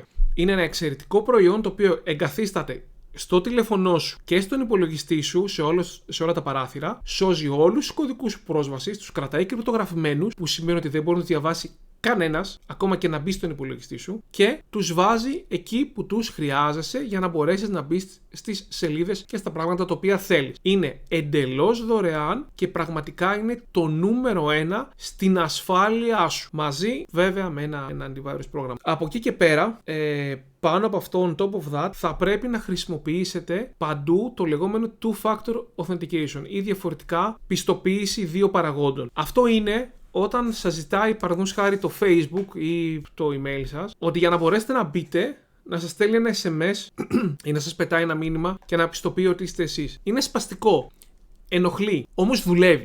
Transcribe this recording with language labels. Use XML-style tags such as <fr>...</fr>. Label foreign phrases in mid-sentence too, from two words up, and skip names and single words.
<el>Είναι ένα εξαιρετικό προϊόν το οποίο εγκαθίσταται στο τηλέφωνό σου και στον υπολογιστή σου σε όλα τα παράθυρα, σώζει όλους τους κωδικούς πρόσβασης, τους κρατάει κρυπτογραφημένους, που σημαίνει ότι δεν μπορεί να τους διαβάσει κανένας, ακόμα και να μπει στον υπολογιστή σου, και τους βάζει εκεί που τους χρειάζεσαι για να μπορέσεις να μπεις στις σελίδες και στα πράγματα τα οποία θέλεις. Είναι εντελώς δωρεάν και πραγματικά είναι το νούμερο 1 στην ασφάλειά σου. Μαζί βέβαια με ένα antivirus πρόγραμμα. Από εκεί και πέρα, πάνω από αυτό,</el> <en>on top of that,</en> <el>θα πρέπει να χρησιμοποιήσετε παντού το λεγόμενο</el> <en>two-factor authentication</en> <el>ή διαφορετικά πιστοποίηση δύο παραγόντων. Αυτό είναι όταν σας ζητάει παραδείγματος χάρη το Facebook ή το email σας, ότι για να μπορέσετε να μπείτε, να σας στέλνει ένα SMS ή να σας πετάει ένα μήνυμα και να πιστοποιεί ότι είστε εσείς. Είναι σπαστικό. Ενοχλεί. Όμως δουλεύει.</el>